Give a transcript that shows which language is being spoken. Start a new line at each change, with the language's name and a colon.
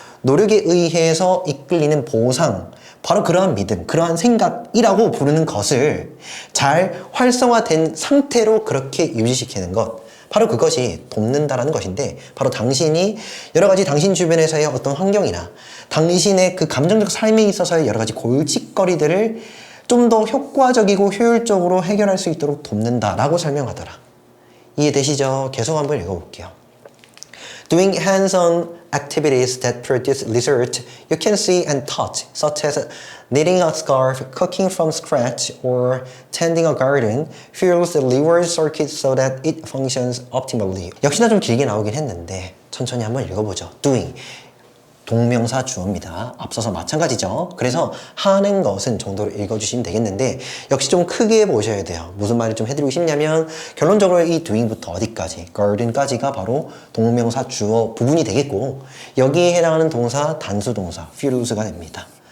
Korean: 노력에 의해서 이끌리는 보상 바로 그러한 믿음, 그러한 생각이라고 부르는 것을 잘 활성화된 상태로 그렇게 유지시키는 것 바로 그것이 돕는다라는 것인데 바로 당신이 여러 가지 당신 주변에서의 어떤 환경이나 당신의 그 감정적 삶에 있어서의 여러 가지 골칫거리들을 좀 더 효과적이고 효율적으로 해결할 수 있도록 돕는다라고 설명하더라. 이해되시죠? 계속 한번 읽어볼게요.
English: Doing hands-on activities that produce result you can see and touch, such as knitting a scarf, cooking from scratch, or tending a garden, fuels the reward circuit so that it functions optimally.
Korean: 역시나 좀 길게 나오긴 했는데 천천히 한번 읽어보죠. Doing. 동명사 주어입니다. 앞서서 마찬가지죠. 그래서 하는 것은 정도로 읽어주시면 되겠는데 역시 좀 크게 보셔야 돼요. 무슨 말을 좀 해드리고 싶냐면 결론적으로 이 doing부터 어디까지 garden까지가 바로 동명사 주어 부분이 되겠고 여기에 해당하는 동사 단수 동사 fuels가 됩니다.